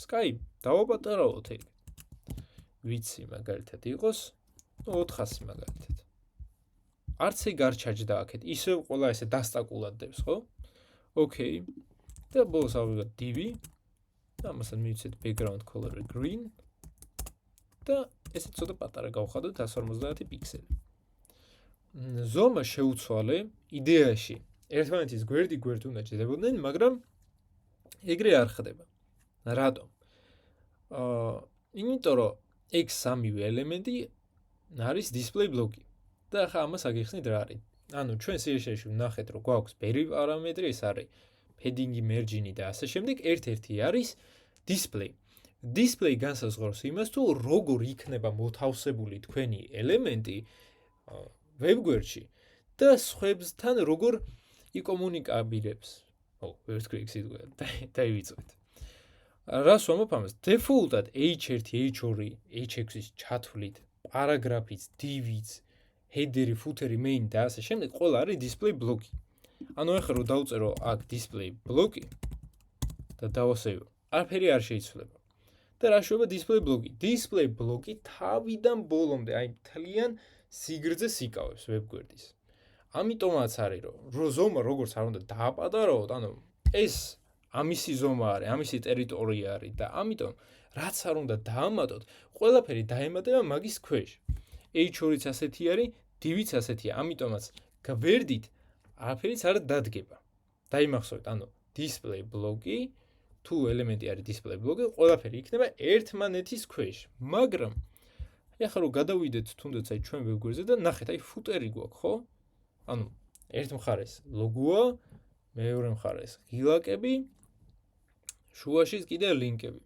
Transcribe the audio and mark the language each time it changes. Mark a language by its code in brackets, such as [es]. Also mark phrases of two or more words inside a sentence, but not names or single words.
[ka] კაი, დავაპატარავოთ ეგ. ვიცი მაგალითად იყოს 400 მაგალითად. არც ეგ არ ჩაჯდა აქეთ, ისევ ყველა ესე დასტაკულად დევს, ხო? ოკეი. და ბოლოს ავიღოთ div. და ამასაც მივცეთ [en] background color green. [ka] და ესე ცოტა პატარა გავხადოთ 150 პიქსელი. ზომა შეუცვალე, იდეაში ერთმანეთის გვერდ უნდა ჭდებოდნენ, მაგრამ ეგრე არ ხდება. რატომ? იმიტომ რომ ეგ სამივე ელემენტი არის [en] display block-ი. [ka] და ახლა ამას აგიხსნით რა არის. ანუ ჩვენ CSS-ში ვნახეთ, რომ გვაქვს ბევრი პარამეტრი, ეს არის padding-ი, margin-ი და ასე შემდეგ, ერთ-ერთი არის display. Display განსაზღვრავს იმას, თუ როგორ იქნება მოთავსებული თქვენი ელემენტი ვებგვერდში და სხვებთან როგორ იკომუნიკაბილებს. ვერცქრი სიტყვა დაივიწყეთ. რას ვამბობ ამას? Default-ად h1, h2, h6-ის ჩათვლით, პარაგრაფიც, div-იც, header-ი, footer-ი, main და ასე შემდეგ, ყველა არის [en] display block-ი. [ka] ანუ ახლა რომ დავწერო აქ [en] display block-ი [ka] და დავასევო, არაფერი არ შეიცვლება. და რა შევა [en] display block-ი? Display block-ი [ka] თავიდან ბოლომდე, აი მთლიან სიგრძეს იკავებს ვებგვერდის. ამიტომაც არის, რომ ზომა როგორც არ უნდა დააპატარავოთ, ანუ ეს ამისი ზომა არის, ამისი ტერიტორია არის და ამიტომ რაც არ უნდა დაამატოთ, ყველაფერი დაემატება მაგის ქვეშ. h2-იც ასეთი არის, div-იც ასეთია, ამიტომაც გვერდით არაფერიც არ დადგება. დაიმახსოვრეთ, ანუ [en] display block-ი, [ka] თუ ელემენტი არის [en] display block-ი, [ka] ყველაფერი იქნება ერთმანეთის ქვეშ. მაგრამ ახლა რომ გადავიდეთ თუნდაც აი ჩვენ ვებგვერდზე და ნახეთ, აი footer-ი გვაქვს, ხო? ანუ ერთ მხარეს ლოგოა, მეორე მხარეს ღილაკები, შუაშიც კიდე ლინკები.